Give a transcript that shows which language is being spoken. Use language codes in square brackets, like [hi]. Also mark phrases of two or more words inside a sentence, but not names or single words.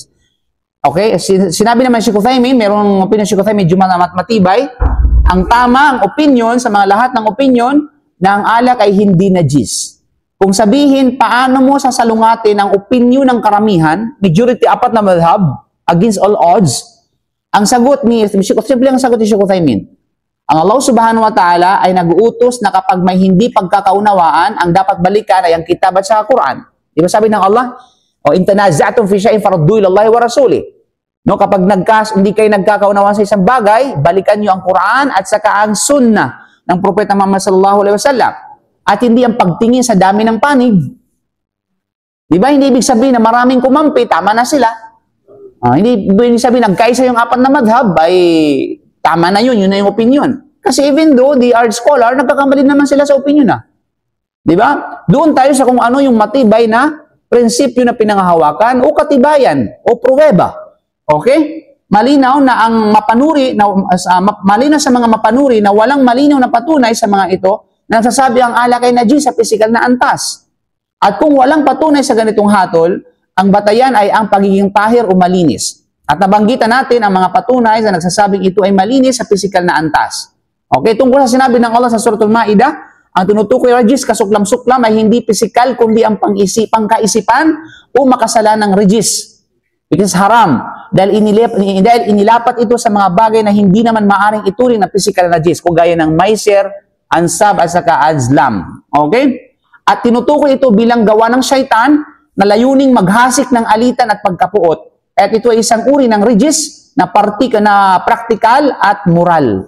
[tl] Okay? Sinabi naman si Uthaymin, merong opinion si Uthaymin, medyo matibay. Ang tama, ang opinion sa mga lahat ng opinion na ang alak ay hindi najis. Kung sabihin, paano mo sasalungatin ang opinion ng karamihan, majority, 4 na madhab, [en] against all odds, [tl] ang sagot ni Sheikh Uthaymin, ang Allah [ar] سبحانه وتعالى [tl] ay nag-uutos na kapag may hindi pagkakaunawaan, ang dapat balikan ay ang kitab at sa Quran. Di ba sabi ng Allah? [ar] أو إن تنازعتم في شيء فردوه إلى الله ورسوله. [tl] No, kapag hindi kayo nagkakaunawaan sa isang bagay, balikan niyo ang Quran at saka ang sunnah ng propeta Muhammad [ar] صلى الله عليه وسلم. [tl] At hindi ang pagtingin sa dami ng panig. Di ba? Hindi ibig sabihin na maraming kumampi, tama na sila. Hindi ibig sabihin nagkaisa yung 4 na madhab ay tama na yun na yung opinion. [en] Kasi even though they are scholar, [tl] nagkakamali naman sila sa opinion na. Di ba? Doon tayo sa kung ano yung matibay na prinsipyo na pinanghahawakan o katibayan o pruweba. Okay? Malinaw na ang mapanuri, malinaw sa mga mapanuri na walang malinaw na patunay sa mga ito na nagsasabi ang alak ay najis sa pisikal na antas. At kung walang patunay sa ganitong hatol, ang batayan ay ang pagiging tahir o malinis. At nabanggitan natin ang mga patunay na nagsasabing ito ay malinis sa pisikal na antas. Okay, tungkol sa sinabi ng Allah sa Suratul Ma'idah, ang tinutukoy rejis, kasuklam-suklam ay hindi pisikal kundi ang kaisipan o makasalanang rejis. [en] Which is haram. [tl] Dahil inilapat ito sa mga bagay na hindi naman maaring ituring na pisikal na rejis, kagaya ng maiser, ansab at saka azlam. Okay? At tinutukoy ito bilang gawa ng syaitan na layuning maghasik ng alitan at pagkapuot. At ito ay isang uri ng rejis na praktikal at moral.